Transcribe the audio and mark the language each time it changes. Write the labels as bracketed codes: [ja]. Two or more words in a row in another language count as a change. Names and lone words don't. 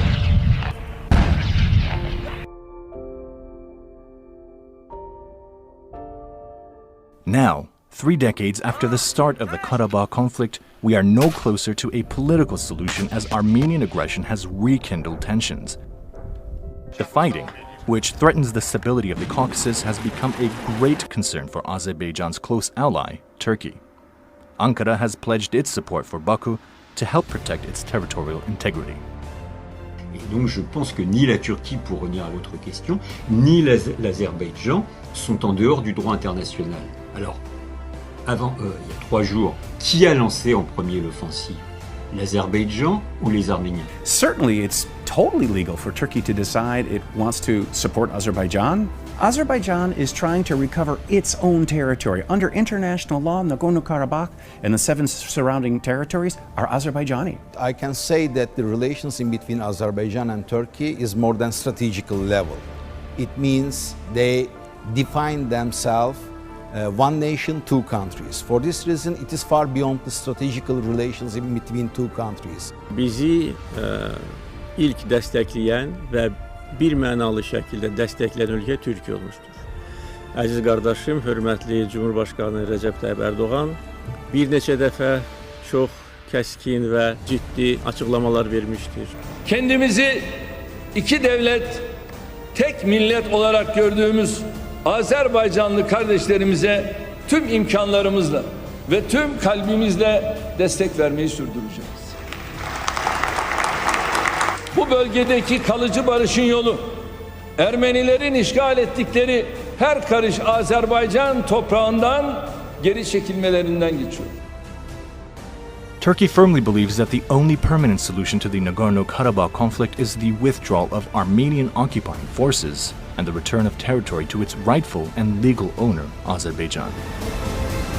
[en] Now, 3 decades after the start of the Karabakh conflict, we are no closer to a political solution as Armenian aggression has rekindled tensions. The fighting, which threatens the stability of the Caucasus, has become a great concern for Azerbaijan's close ally, Turkey. Ankara has pledged its support for Baku to help protect its territorial integrity. [fr] Et donc je pense que ni la Turquie, pour revenir à votre question, ni l'Azerbaïdjan sont en dehors du droit international. Alors, avant, il y a 3 jours, qui a lancé en premier l'offensive? L'Azerbaïdjan ou les Arméniens? [en] Certainly, it's totally legal for Turkey to decide it wants to support Azerbaijan. Azerbaijan is trying to recover its own territory. Under international law, Nagorno-Karabagh and the 7 surrounding territories are Azerbaijani. I can say that the relations in between Azerbaijan and Turkey is more than strategical level. It means they define themselves one nation, two countries. For this reason, it is far beyond the strategical relations in between two countries. [az] Bizi ilk destekleyen ve bir mənalı şəkildə dəstəkləyən ölkə Türkiyə olmuşdur. Əziz qardaşım, hörmətli Cumhurbaşqanı Rəcəb Tayyip Erdoğan bir neçə dəfə çox kəskin və ciddi açıqlamalar vermişdir. [tr] Kendimizi iki devlet, tek millet olarak gördüğümüz Azerbaycanlı kardeşlerimize tüm imkanlarımızla ve tüm kalbimizle destek vermeyi sürdüreceğiz. Bu bölgedeki kalıcı barışın yolu, Ermenilerin işgal ettikleri her karış Azerbaycan toprağından geri çekilmelerinden geçiyor. [en] Turkey firmly believes that the only permanent solution to the Nagorno-Karabagh conflict is the withdrawal of Armenian occupying forces and the return of territory to its rightful and legal owner, Azerbaijan.